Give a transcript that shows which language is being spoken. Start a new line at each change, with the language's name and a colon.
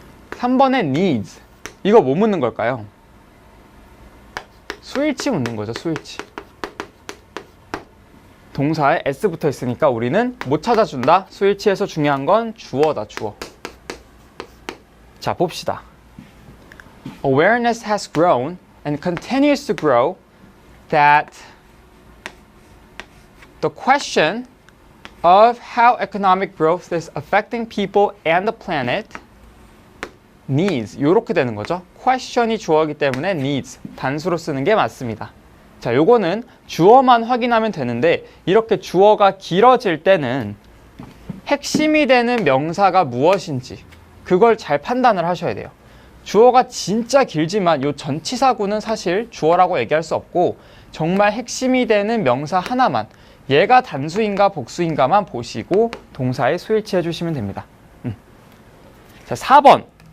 Korean: 3번의 needs. 이거 뭐 묻는 걸까요? 수일치 묻는 거죠, 수일치. 동사에 s 붙어 있으니까 우리는 못 찾아준다. 수일치에서 중요한 건 주어다, 주어. 자, 봅시다.
English: Awareness has grown and continues to grow that the question of how economic growth is affecting people and the planet needs
Korean: 요렇게 되는 거죠. question이 주어이기 때문에 needs 단수로 쓰는 게 맞습니다. 자, 요거는 주어만 확인하면 되는데 이렇게 주어가 길어질 때는 핵심이 되는 명사가 무엇인지 그걸 잘 판단을 하셔야 돼요. 주어가 진짜 길지만 요 전치사구는 사실 주어라고 얘기할 수 없고 정말 핵심이 되는 명사 하나만 얘가 단수인가 복수인가만 보시고 동사에 수일치 해주시면 됩니다. 자, 4번.